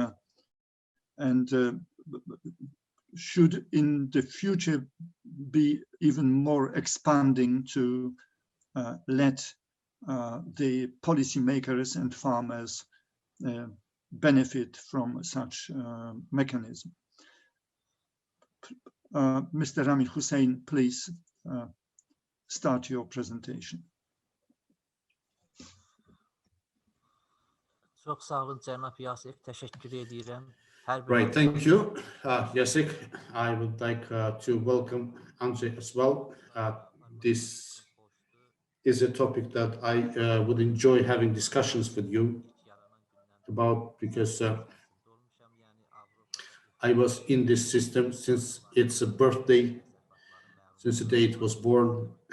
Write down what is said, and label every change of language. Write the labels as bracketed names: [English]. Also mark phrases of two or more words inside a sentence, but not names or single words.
[English] should in the future be even more expanding to let the policymakers and farmers benefit from such mechanism. Mr. Ramil Hussein, please start your presentation. [Azerbaijani] Çok sağ olun Cənab Yasif, təşəkkür edirəm. [English] Right, thank you, Jacek. I would like to welcome Andrzej as well. This is a topic that I would enjoy having discussions with you about, because I was in this system since its birthday, since the day it was born.